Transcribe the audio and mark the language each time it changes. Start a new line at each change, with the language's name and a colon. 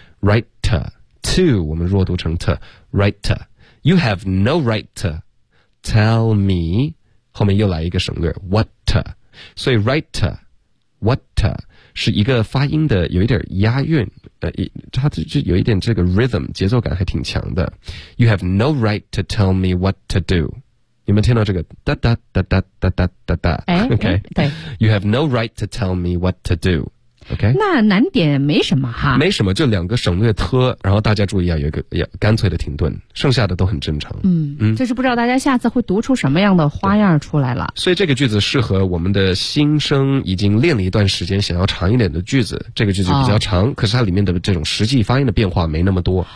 English: Right to
Chinese: 我们弱读成
English: t right you have no right to tell me
Chinese: 后面又来一个省略
English: what，
Chinese: 所以
English: right what。
Chinese: 是一个发音的有一点押韵，它就有一点这个 rhythm 节奏感还挺强的。
English: You have no right to tell me what to do。
Chinese: 你们听到这个哒哒哒哒哒哒哒哒 ？OK，对。
English: You have no right to tell me what to do。 OK，
Chinese: 那难点没什么哈，没什么，就两个省略特，然后大家注意啊，有一个干脆的停顿，剩下的都很正常。嗯，就是不知道大家下次会读出什么样的花样出来了。所以这个句子适合我们的新生，已经练了一段时间，想要长一点的句子。这个句子比较长，可是它里面的这种实际发音的变化没那么多。